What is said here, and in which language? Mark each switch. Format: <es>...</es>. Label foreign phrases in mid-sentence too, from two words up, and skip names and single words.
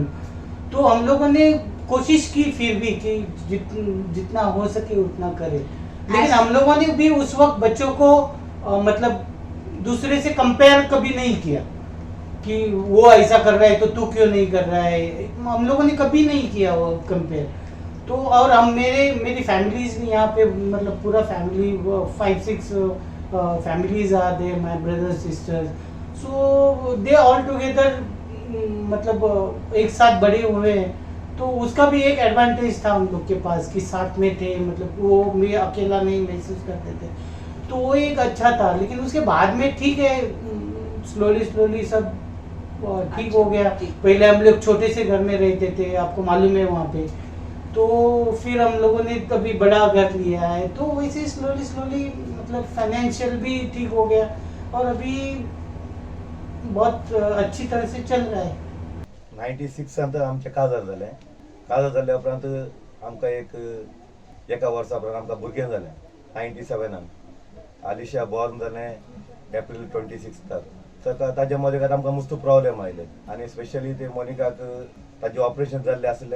<hi>तो हम लोगों ने कोशिश की फिर भी कि जितना हो सके उतना करें, लेकिन हम लोगों ने भी उस वक्त बच्चों को मतलब दूसरे से कंपेयर कभी नहीं किया कि वो ऐसा कर रहा है तो तू क्यों नहीं कर रहा है, हम लोगों ने कभी नहीं किया वो कंपेयर। तो और हम मेरी फैमिलीज भी यहाँ पे मतलब पूरा फैमिली 5-6</hi> <en>families are there, my brothers sisters, so they all together</en> <hi>मतलब एक साथ बड़े हुए हैं। तो उसका भी एक एडवांटेज था उन लोग के पास कि साथ में थे, मतलब वो मैं अकेला नहीं महसूस करते थे, तो वो एक अच्छा था। लेकिन उसके बाद में ठीक है, स्लोली सब ठीक हो गया। पहले हम लोग छोटे से घर में रहते थे, आपको मालूम है वहाँ पे, तो फिर हम लोगों ने कभी बड़ा घर लिया है, तो वैसे स्लोली मतलब फाइनेंशियल भी ठीक हो गया और अभी बहुत अच्छी तरह से चल रहा है।</hi> <kok>96 नंतर आमचे काजार जाल्या उपरांत आमकां एका वर्सा उपरांत आमकां भुरगें जालें। 97 आलिशा बॉर्न जालें एप्रील 26 ताका ताज्या मदें आमकां मस्त प्रॉब्लेम आयले आनी स्पेशली ते मोनिकाक ताजें ऑपरेशन जाल्लें आसलें।</kok>